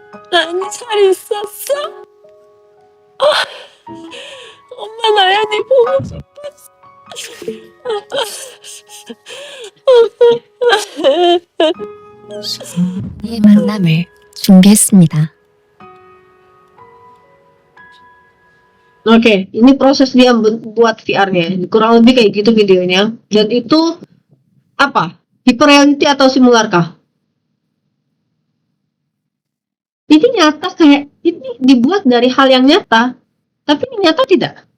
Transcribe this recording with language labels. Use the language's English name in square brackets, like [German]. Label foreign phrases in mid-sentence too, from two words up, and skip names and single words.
[Korean] 나는 잘 있었어? 엄마 나연이 보고 싶었어. 의 만남을 준비했습니다. [Indonesian] Oke, ini proses dia buat VR-nya. Kurang lebih kayak gitu videonya. Dan itu apa? Hyperreality atau simular kah? Ini nyata, kayak ini dibuat dari hal yang nyata, tapi ini nyata tidak?